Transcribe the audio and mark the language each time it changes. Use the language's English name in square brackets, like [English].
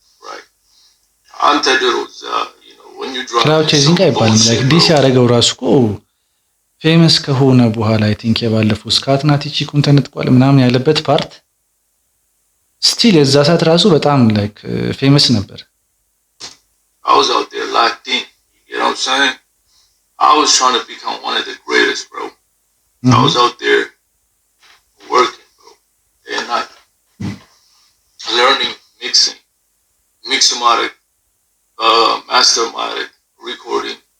[English] right [Amharic] አንተ ድሮ [English] you know when you drop [Amharic] cloud chasing አይባልም [English] like this [Amharic] ያረገው ራሱ እኮ ፌመስ ከሆነ በኋላ አይ ቲንክ የባለፈው ስካትናቲ ቺኩን ተነጥቋል ምናምን ያለበት ፓርት ስቲል የዛ ሰዓት ራሱ በጣም ላይክ ፌመስ ነበር። [English] I was out there locked in, you know what I'm saying? I was trying to become one of the greatest, bro. I was out there working, bro, day and night, learning, mixomatic, mastermatic, recording.